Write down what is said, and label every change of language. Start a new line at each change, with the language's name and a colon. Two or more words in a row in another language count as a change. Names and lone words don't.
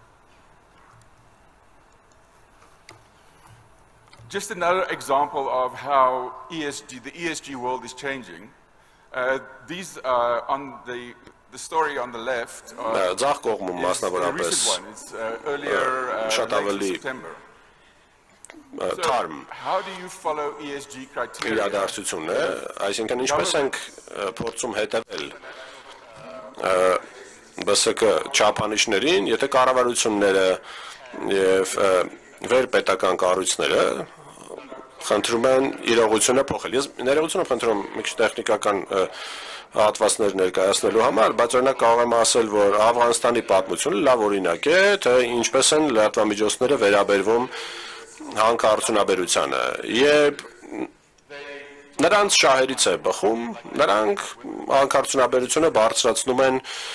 English: Just another example of how the ESG world is changing. These are on the story on the left is the recent one. It's earlier late September. So, how do you follow ESG criteria?
Armenian: ԲՍԿ չափանիշներին, եթե կառավարությունները եւ վերպետական կառույցները խնդրում են իրողությունը փոխել։ Ես ներողություն եմ խնդրում մի քիչ տեխնիկական հատվածներ ներկայացնելու համար, բայց օրինակ կարող եմ ասել, որ Աֆղանստանի պատմությունը լավ օրինակ է, թե ինչպես են լրատվամիջոցները վերաբերվում հանքարդյունաբերությանը։ Երբ նրանց շահերից է բխում, նրանք հանքարդյունաբերությունը բարձրացնում են